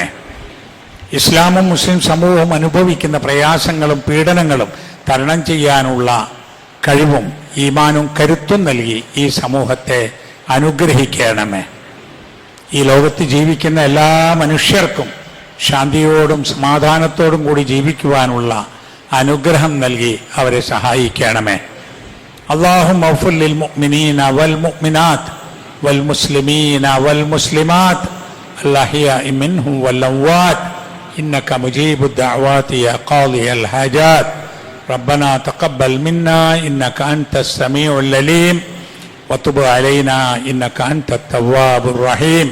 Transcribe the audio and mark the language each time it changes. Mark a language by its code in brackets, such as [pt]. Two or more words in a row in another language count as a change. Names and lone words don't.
[ml] ഇസ്ലാമും മുസ്ലിം സമൂഹവും അനുഭവിക്കുന്ന പ്രയാസങ്ങളും പീഡനങ്ങളും തരണം ചെയ്യാനുള്ള കഴിവും ഈമാനും കരുത്തും നൽകി ഈ സമൂഹത്തെ അനുഗ്രഹിക്കണമേ. ഈ ലോകത്ത് ജീവിക്കുന്ന എല്ലാ മനുഷ്യർക്കും ശാന്തിയോടും സമാധാനത്തോടും കൂടി ജീവിക്കുവാനുള്ള അനുഗ്രഹം നൽകി അവരെ സഹായിക്കണമേ. [ar] اللهم اغفر للمؤمنين والمؤمنات والمسلمين والمسلمات الأحياء منهم والأموات إنك مجيب الدعوات يا قاضي الحاجات. ربنا تقبل منا إنك أنت السميع العليم وتب علينا إنك أنت التواب الرحيم.